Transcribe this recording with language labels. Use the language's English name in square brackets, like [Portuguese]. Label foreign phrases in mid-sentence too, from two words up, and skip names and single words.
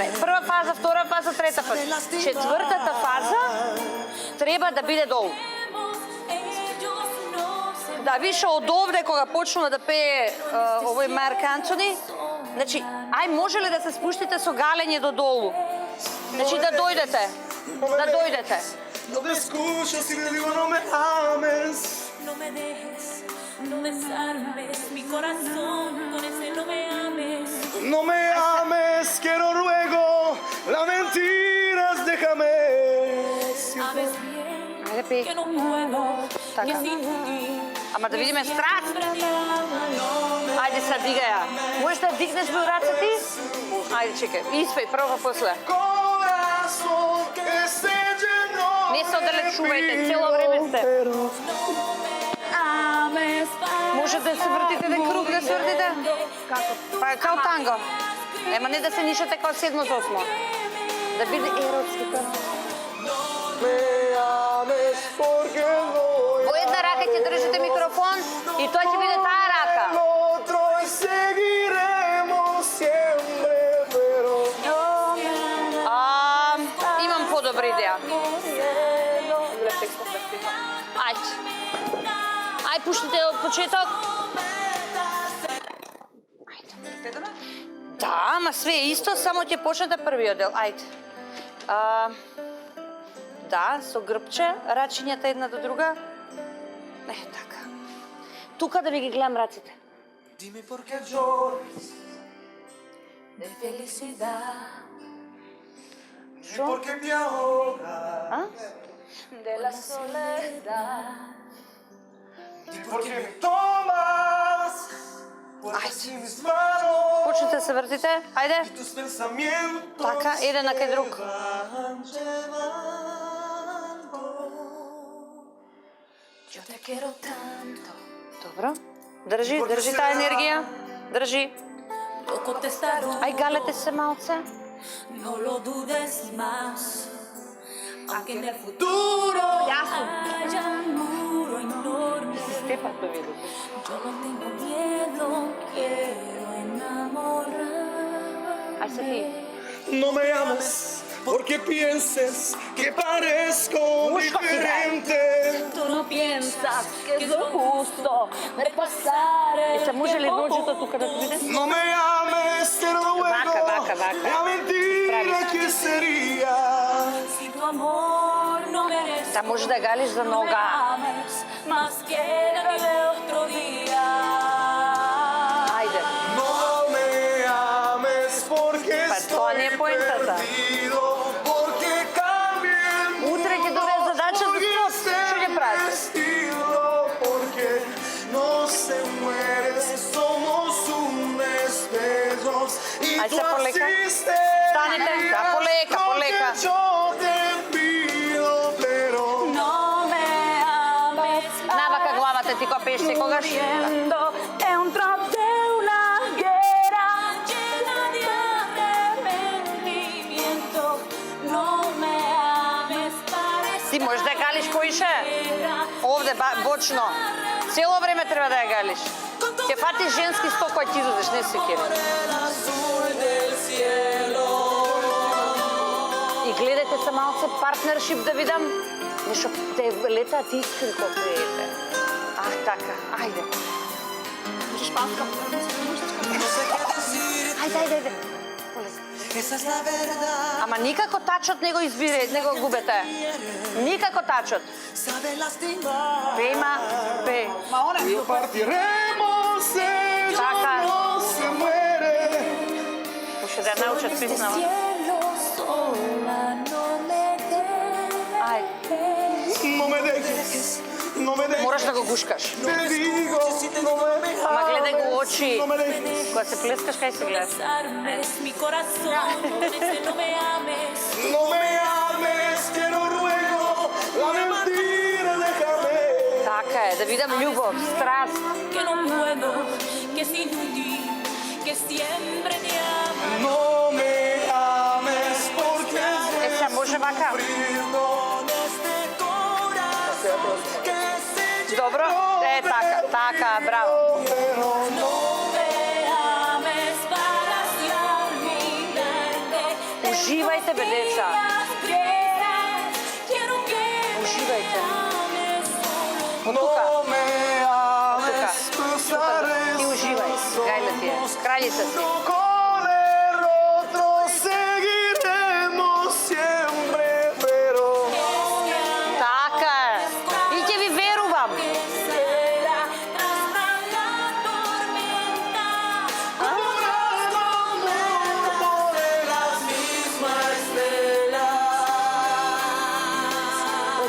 [Macedonian] Прва фаза, втора фаза, трета фаза. Четвртата фаза треба да биде долу. Да, више од овде кога почнува да пее овој Марк Антони, значи, може ли да се спуштите со галење до долу? Значи да дојдете. Да дојдете. [Spanish] No te escucho si te digo no me ames. No me dejes, no me salves mi corazón, con ese no me ames. No me ames, quiero ruego, la mentira es déjame. Sabes bien [Macedonian] Ајде пей. [Spanish] que no puedo, que [Macedonian] Така. [Spanish] sin ti. [Macedonian] Ама да видиме страст. [Spanish] Siempre te amo, [Macedonian] Ајде се дигај ја. Можеш да дигнеш беураци ти? Ајде чекај. Испеј прво после. [Spanish] Corazón que se llenó. [Macedonian] Не се оддалечувајте, цело време сте. [Spanish] ames para [Macedonian] Може да се вртите еден круг, да се вртите? Како? Па као танго. Ема не да се нишате као 7-8. Да биде еротски танго. [Spanish] Me ames porque no [Macedonian] Во една рака ќе држите микрофон и тоа ќе биде таа рака. [Spanish] el otro y seguiremos siempre, pero [Macedonian] Имам подобра идеја. Ајде. Ај, пуштите од почеток. Ајде. Да, ама све е исто, само ќе почнете првиот дел. Ајде. Да, со грбче, рачињата една до друга. Така. Тука да ви ги гледам раците. [Spanish] dime por qué lloras, de felicidad, dime por qué te ahogas, de la soledad. dime por qué me tomas, porque así mis manos [Macedonian] Почнете да се вртите. Ајде. [Spanish] y tus pensamientos [Macedonian] Така, еден на кај друг. [Spanish] van llevando. Yo te quiero tanto. [Macedonian] Добро. Држи таа енергија. Држи. [Spanish] Yo contestaré. [Macedonian] Ај, галете се малце. [Spanish] No lo dudes más. Aunque en el futuro haya un muro enorme. Yo no tengo miedo, quiero enamorar. [Macedonian] Ај се ти. [Spanish] No me ames porque pienses que parezco Busca diferente. Tú no piensas que es lo justo de pasar el [Macedonian] Се може ли [Spanish] tiempo [Macedonian] ножето тука да се види? [Spanish] No me ames, te lo ruego. Vaca. La mentira que sería. Si tu amor no merece. [Macedonian] Да може да галиш за [Spanish] No me [Macedonian] нога. [Spanish] ames más que la de otro día. [Macedonian] Ајде. [Spanish] No me ames porque [Macedonian] Па тоа не е [Spanish] estoy [Macedonian] поентата. [Spanish] perdido. Porque cambié el mundo. [Macedonian] Утре ќе добие задача за [Spanish] Porque [Macedonian] спорт. [Spanish] ese [Macedonian] Што ќе правите? [Spanish] estilo, porque no se muere, somos un espejo y Ahí tú está, poleka. asiste. [Macedonian] Станете, да, полека. [Spanish] Yo te pido, pero No me ames. [Macedonian] Навака главата ти кога пееш секогаш. [Spanish] Corriendo dentro de una guerra llena de arrepentimiento. No me ames, parece [Macedonian] Ти можеш да галиш поише. Овде бочно. Цело време треба да ја галиш. Ќе фатиш женски сток кој ти излезеш, не се кери. И гледате се малце партнершип да видам. Нешто те летаат искри кога пеете. така, ајде. Шпанскам. Ајде. [Spanish] Esa es la verdad. [Macedonian] Ама никако тачот не го избире, не го губете. Никако тачот. [Spanish] Sabe lastimar. [Macedonian] Пејма, пе. Ма оне. [Spanish] Y partiremos, ellos [Macedonian] Така. [Spanish] no se muere. [Macedonian] Уште да научат песнава. [Spanish] Cielo sola, no me [Macedonian] Ајде. [Spanish] No me dejes, no me dejes. [Macedonian] Мораш да го гушкаш. [Spanish] Te digo, no me [Macedonian] Ама гледај го очи. [Spanish] no me dejes. [Macedonian] Кога се плескаш, кај се гледаш? [Spanish] desarmes mi corazón, ese no me ames. No me ames, que no ruego la mentira, déjame. [Macedonian] Така е, да видам љубов, страст. [Spanish] Que no puedo, que sin ti, que siempre te amo. No me ames porque [Macedonian] Е, се може вака. [Spanish] Con este corazón que se [Macedonian] Добро? Е, така, браво. [Spanish] pero no. Me ames para así olvidarte. [Macedonian] Уживајте, бе, деца. [Spanish] Las piedras, quiero que me [Macedonian] Уживајте. [Spanish] ames solo. [Macedonian] Од тука. [Spanish] No me ames, cruzaré [Macedonian] Ти уживај. Гајле ти е. Краљица си. [Spanish] con el otro seguiremos siempre, pero [Macedonian] Така е. И ќе ви верувам. [Spanish] Será tras la tormenta. por las mismas estelas.